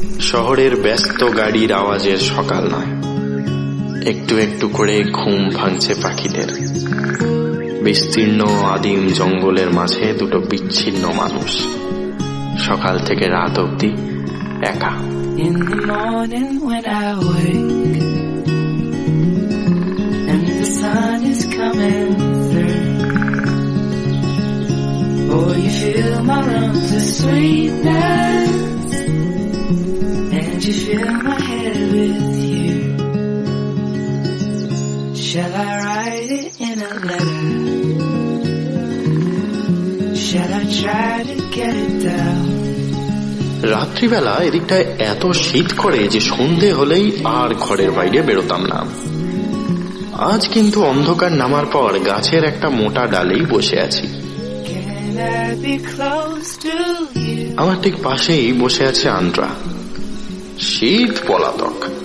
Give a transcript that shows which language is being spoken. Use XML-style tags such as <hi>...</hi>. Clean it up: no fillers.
<bn>শহরের ব্যস্ত গাড়ির আওয়াজের সকাল নয়, একটু একটু করে ঘুম ভাঙছে পাখিদের। বিস্তীর্ণ আদিম জঙ্গলের মাঝে দুটো বিচ্ছিন্ন মানুষ, সকাল থেকে রাত অবধি একা।</bn> <en>In the morning when I wake and the sun is coming through, oh, you fill my lungs with sweetness and you fill my head with you. Shall I write it in a letter? Shall I try to get it down?</en> <bn>রাত্রিবেলা এদিকটায় এত শীত করে যে সন্ধে হলেই আর ঘরের বাইরে বেরোতাম না। আজ কিন্তু অন্ধকার নামার পর গাছের একটা মোটা ডালেই বসে আছি।</bn> <en>I'd be close to you.</en> <bn>আমার ঠিক পাশেই বসে আছে আন্দ্রা, শীত পলাতক।</bn>